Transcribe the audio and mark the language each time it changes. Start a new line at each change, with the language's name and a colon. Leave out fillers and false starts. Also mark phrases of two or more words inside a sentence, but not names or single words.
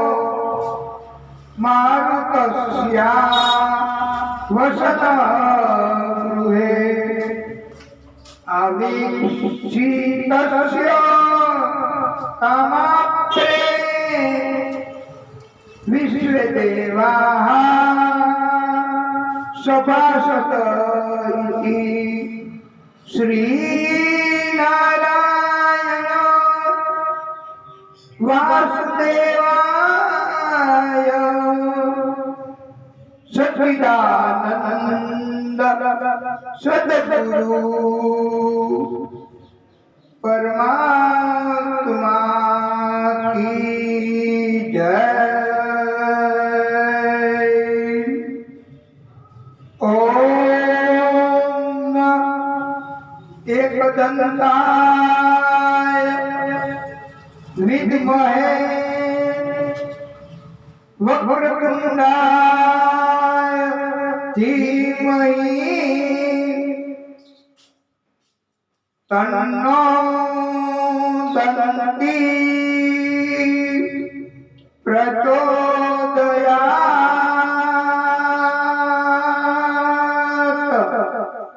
Sanskrit: मारुतस्य वसतः गृहे अवीक्षितस्य कामाप्ते विश्वदेवाः सभासत इति श्रीनारायण
Hindi: વાસુદેવાય સચ્ચિદાનંદ સદગુરુ પરમાત્મા કી જય.
Sanskrit: ઓમ एकदंताय विद्महे वक्रतुंडाय धीमहि तन्नो दन्ति प्रचोदयात्.